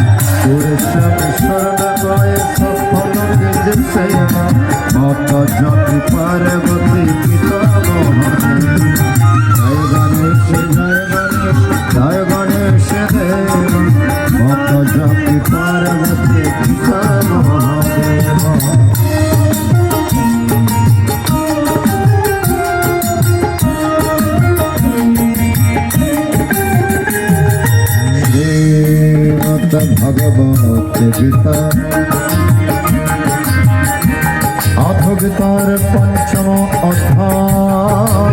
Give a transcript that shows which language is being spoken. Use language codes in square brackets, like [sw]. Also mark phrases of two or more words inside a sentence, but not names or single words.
[hi] माता जाति पार्वती पिता महादेव जय गणेश जय गणेश देव माता जाति पार्वती पिता महादेव [or] ଭଗବତ ଗୀତା ଅଥ ଗୀତାର ପଞ୍ଚମ ଅଧ୍ୟାୟ